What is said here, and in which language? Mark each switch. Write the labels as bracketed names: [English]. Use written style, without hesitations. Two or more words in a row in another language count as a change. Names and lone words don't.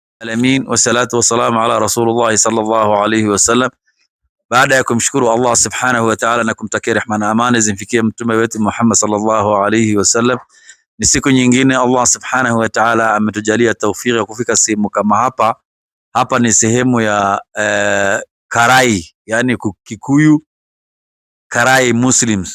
[Arabic] العالمين والصلاة والسلام على رسول الله صلى الله عليه وسلم. [Swahili] Baada ya kumshukuru Allah [Arabic] سبحانه وتعالى [Swahili] na kumtakia rehema na amani zimfikie mtume wetu Muhammad [Arabic] صلى الله عليه وسلم, [Swahili] ni siku nyingine Allah [Arabic] سبحانه وتعالى [Swahili] ametujalia taufiki ya kufika sehemu kama hapa. Hapa ni sehemu ya Karai, yani Kikuyu Karai Muslims.